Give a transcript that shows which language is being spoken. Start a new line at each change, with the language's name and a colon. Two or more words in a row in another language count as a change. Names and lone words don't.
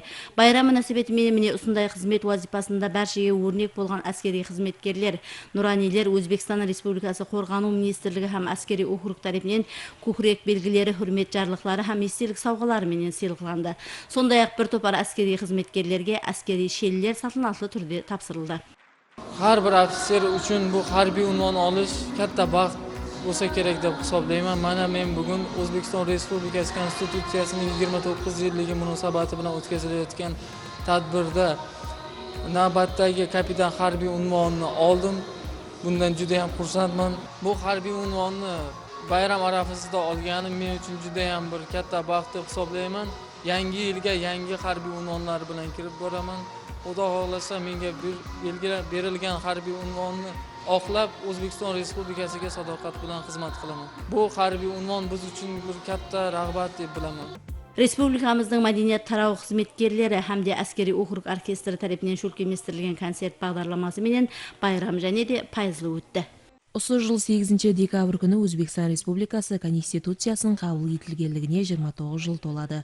Kara-Kalpak: Байрам мөнәсәбәтімен міне осындай қызмет вазипасында бәршеге өрнек болған әскери қызметкерлер, нұранилер Өзбекстан Республикасы қорғану министрлігі һәм әскери округ тарапынан көкірек белгілері, хүрмет жарлықтары һәм естелік сауғалары менен сыйлықланды. Сондай-ақ бір топар әскери қызметкерлерге әскери шеллер салтанатты түрде тапсырылды.
Uzbek: Har bir ofitser uchun bu harbiy unvon olish katta baxt bo'lsa kerak deb hisoblayman. Mana men bugun O'zbekiston Respublikasi Konstitutsiyasining 29 yilligi munosabati bilan o'tkazilayotgan tadbirda navbatdagi kapitan harbiy unvonni oldim. Bundan juda ham xursandman. Bu harbiy unvonni bayram arafasida olganim men uchun juda ham bir katta baxt deb hisoblayman. Yangi yilga yangi harbiy unvonlar bilan kirib boraman. Xudo xohlasa menga berilgan harbiy unvonni oqlab O'zbekiston Respublikasiga sadoqat bilan xizmat qilaman. Bu harbiy unvon biz uchun bir katta rag'bat deb bilaman.
Kara-Kalpak: Республикамыздың мәдениет тарау қызметкерлері һәмде әскери округ оркестрі тарапынан шөлкеместірілген концерт бағдарламасы менен байрам және де пайызлы өтті. Осы жыл 8 декабрь күні Өзбекстан Республикасы Конституциясының қабыл етілгенлігіне 29 жыл толады.